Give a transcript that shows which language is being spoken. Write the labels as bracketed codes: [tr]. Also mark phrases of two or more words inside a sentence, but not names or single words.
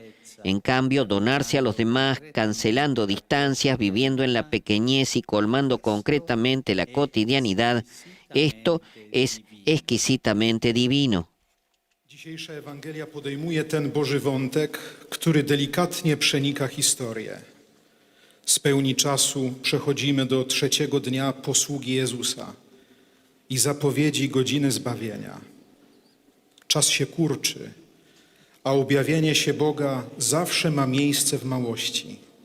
[es] En cambio, donarse a los demás, cancelando distancias, viviendo en la pequeñez y colmando concretamente la cotidianidad, esto es exquisitamente divino. [pl] Dzisiejsza Ewangelia podejmuje ten Boży wątek, który delikatnie przenika historię. Z pełni czasu przechodzimy do trzeciego dnia posługi Jezusa i zapowiedzi godziny zbawienia. Czas się kurczy, a objawienie się Boga zawsze ma miejsce w małości.